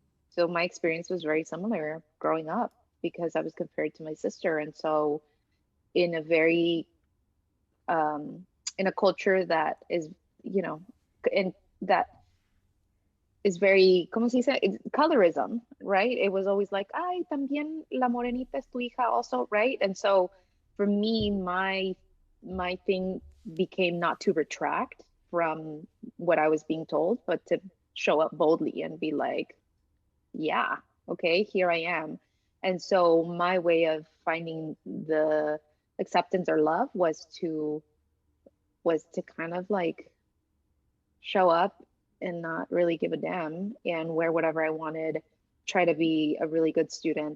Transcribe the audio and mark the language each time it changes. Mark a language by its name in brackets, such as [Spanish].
[English] So my experience was very similar growing up because I was compared to my sister, and so in a very um, in a culture that is, you know, and that is very, [Spanish] ¿cómo se dice? [English] It's colorism, right? It was always like, [Spanish] ay, también la morenita es tu hija [English] also, right? And so for me, my thing became not to retract from what I was being told, but to show up boldly and be like, yeah, okay, here I am. And so my way of finding the acceptance or love was to kind of like show up and not really give a damn and wear whatever I wanted, try to be a really good student.